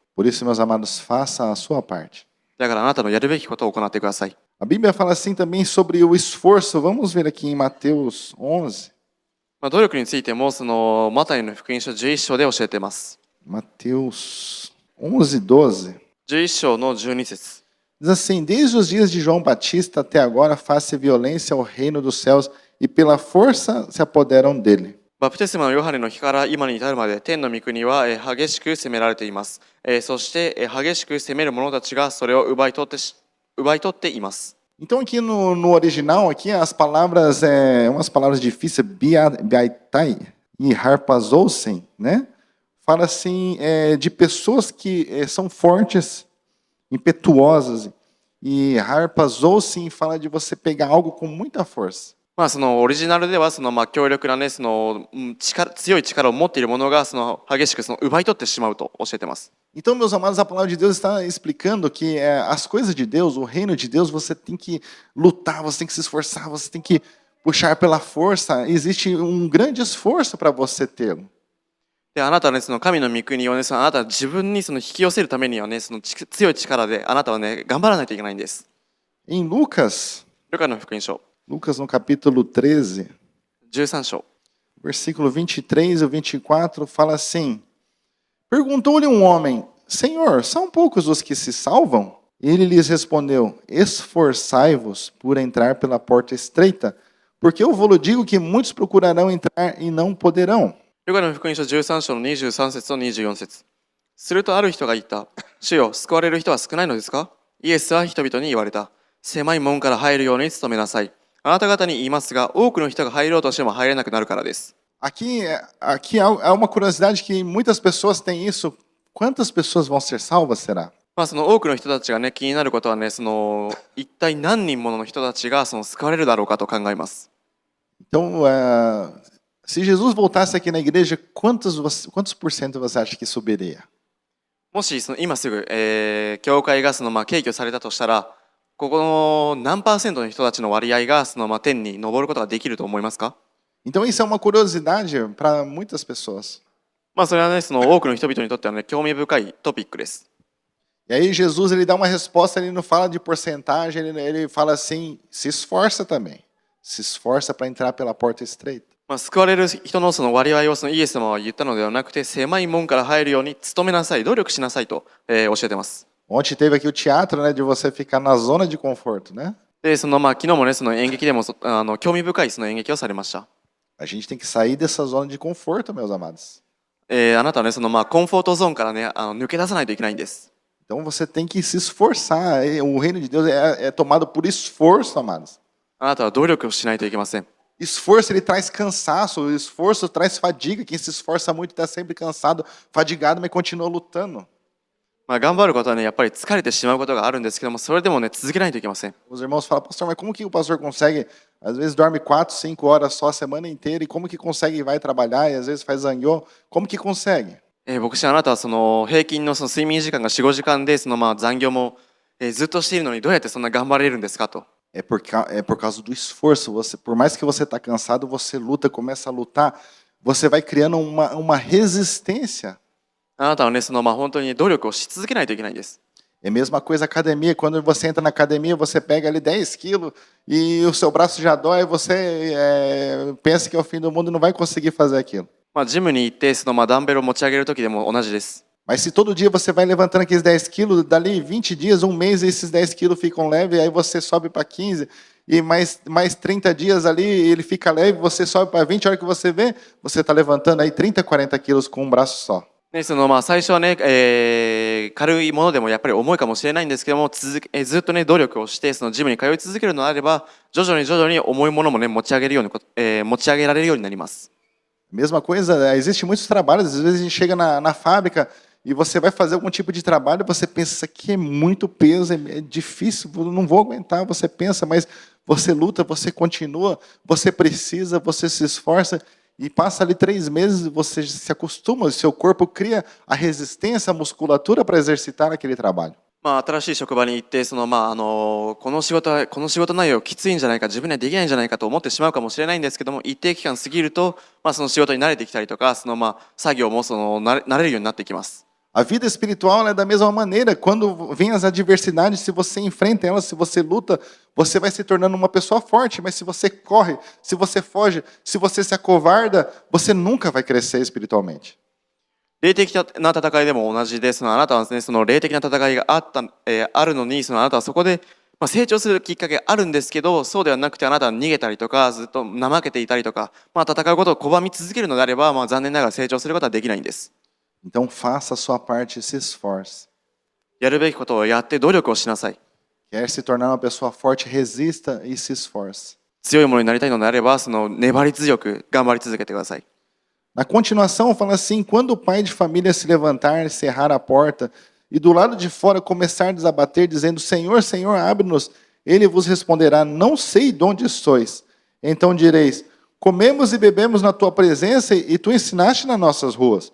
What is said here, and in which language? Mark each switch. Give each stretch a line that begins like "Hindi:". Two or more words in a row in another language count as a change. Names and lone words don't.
Portuguese: Por isso, meus amados, faça a sua parte.
Japanese: だからあなたのやるべきことを行ってください。
Portuguese: A Bíblia fala assim também sobre o esforço. Vamos ver aqui em Mateus 11.
Japanese: まあ、努力についてもそのマタイの福音書11章で教えています。
Portuguese: Mateus 11:12.
Japanese: 11章の12節。
Portuguese: Diz assim: Desde os dias de João Batista até agora faz-se violência ao reino dos céus e pela força se apoderam dele.
Japanese: バプテスマのヨハネの日から今に至るまで天の御国は激しく攻められています。そして激しく攻める者たちがそれを奪い取っています。
Portuguese: Então aqui no original aqui as palavras umas palavras difíceis, biaitai e harpazousen, né? Fala assim de pessoas que são fortes, impetuosas, e harpazousen fala de você pegar algo com muita força.
Japanese: まあそのオリジナルではそのまあ強力なねその強い力を持っている者がその激しくその奪い取ってしまうと教えてます。
Portuguese: Então, meus amados, a palavra de Deus está explicando que as coisas de Deus, o reino de Deus, você tem que lutar, você tem que se esforçar, você tem que puxar pela força. Existe um grande esforço para você tê-lo.
Japanese: で、あなたはねその神の御国をね、あなたは自分にその引き寄せるためにはね、その強い力であなたはね頑張らないといけないんです。
Portuguese: Em Lucas,
Japanese: ルカの福音書
Portuguese: Lucas no capítulo 13,
Japanese: 13章
Portuguese: versículo 23 e 24, fala assim: Perguntou-lhe um homem, Senhor, são poucos os que se salvam? Ele lhes respondeu, esforçai-vos por entrar pela porta estreita, porque eu vou-lhe digo que muitos procurarão entrar e não poderão.
Japanese: ルカの福音書13章の23節と24節。するとある人が言った。主よ、救われる人は少ないのですか？イエスは人々に言われた。狭い門から入るように努めなさい。あなた方に言いますが、多くの人が入ろうとしても入れなくなるからです。
Portuguese: Aqui há uma curiosidade que muitas pessoas têm isso. Quantas pessoas vão ser salvas, será?
Japanese: まあその多くの人たちがね気になることはね、その一体何人もの人たちがその救われるだろうかと考えます。
Portuguese: Então, se Jesus voltasse aqui na igreja, quantos por cento você acha que subiria?
Japanese: もしその今すぐ、教会がその敬挙されたとしたら、ここの何%の人たちの割合がその天に昇ることができると思いますか？
Portuguese: Então, isso é uma curiosidade para muitas pessoas.
Japanese: まあそれはね、その多くの人々にとってはね、興味深いトピックです。
Portuguese: E aí Jesus ele dá uma resposta, ele não fala de porcentagem, ele fala assim, se esforça também. Se esforça para entrar pela porta estreita.
Japanese: まあ、救われる人のその割合をそのイエス様は言ったのではなくて、狭い門から入るように努めなさい、努力しなさいと、教えてます。
Portuguese: Ontem teve aqui o teatro, né, de você ficar na zona de conforto, né?
Japanese: で、そのまあ昨日もね、その演劇でも興味深いその演劇をされました。
Portuguese: A gente tem que sair dessa zona de conforto, meus amados.
Japanese: あなたはね、そのまあコンフォートゾーンからね、抜け出さないといけないんです。
Portuguese: Então você tem que se esforçar. O reino de Deus é tomado por esforço, amados.
Japanese: あなたは努力をしないといけません。
Portuguese: Esforço ele traz cansaço, o esforço traz fadiga. Quem se esforça muito está sempre cansado, fadigado, mas continua lutando.
Japanese: まあ頑張ることはね、やっぱり疲れてしまうことがあるんですけども、それでもね、続けないといけません。
Portuguese: Os irmãos falam, pastor, mas como que o pastor consegue? Às vezes dorme 4, 5 horas só a semana inteira, e como que consegue ir vai trabalhar, e às vezes faz zanhô, como que consegue?
Japanese: 牧師、あなたはその平均のその睡眠時間が4、5時間で、そのまあ残業もずっとしているのにどうやってそんな頑張れるんですかと。
Portuguese: É por causa do esforço. Por mais que você está cansado, você luta, começa a lutar, você vai criando uma resistência.
Japanese: あなたはね、そのまあ本当に努力をし続けないといけないんです。
Portuguese: É a mesma coisa a academia. Quando você entra na academia, você pega ali 10 quilos e o seu braço já dói, você pensa que é o fim do mundo e não vai conseguir fazer aquilo.
Japanese: まあジムに行ってそのまあダンベルを持ち上げる時でも同じです。
Portuguese: Mas se todo dia você vai levantando aqueles 10 quilos, dali 20 dias, um mês, esses 10 quilos ficam leves, aí você sobe para 15, e mais 30 dias ali ele fica leve, você sobe para 20, a hora que você vê, você está levantando aí 30, 40 quilos com um braço só.
Japanese: ね、そのまあ最初はね、軽いものでもやっぱり重いかもしれないんですけども、ずっとね努力をしてそのジムに通い続けるのであれば、徐々に重いものもね持ち上げられるようになります。
Portuguese: Mesma coisa, existe muitos trabalhos, às vezes a gente chega na fábrica e você vai fazer algum tipo de trabalho, você pensa, isso aqui é muito peso, é difícil, eu não vou aguentar, você pensa, mas você luta, você continua, você precisa, você se esforça, e passa ali 3 meses, você se acostuma, o seu corpo cria a resistência, a musculatura para exercitar aquele trabalho.
Japanese: まあ新しい職場に行ってそのまあこの仕事内容きついんじゃないか、自分にはできないんじゃないかと思ってしまうかもしれないんですけども、一定期間過ぎると、まあその仕事に慣れてきたりとか、そのまあ作業も慣れるようになってきます。
Portuguese: A vida espiritual é da mesma maneira. Quando vem as adversidades, se você enfrenta elas, se você luta, você vai se tornando uma pessoa forte. Mas se você corre, se você foge, se você se acovarda, você nunca vai crescer espiritualmente.
Japanese: 霊的な戦いでも同じで、あなたはね、その霊的な戦いがあるのに、あなたはそこで、まあ、成長するきっかけがあるんですけど、そうではなくてあなたは逃げたりとか、ずっと怠けていたりとか、まあ、戦うことを拒み続けるのであれば、まあ、残念ながら成長することはできないんです。
Portuguese: Então faça a sua parte e se esforce.
Japanese: やるべきことをやって努力をしなさい。
Portuguese: Quer se tornar uma pessoa forte, resista e se esforce.
Japanese: 強いものになりたいのであれば、粘り強く頑張り続けてください。
Portuguese: Na continuação, fala assim: quando o pai de família se levantar, cerrar a porta, e do lado de fora começar a desabater, dizendo: Senhor, Senhor, abre-nos, ele vos responderá: não sei de onde sois. Então direis: comemos e bebemos na tua presença, e tu ensinaste nas nossas ruas.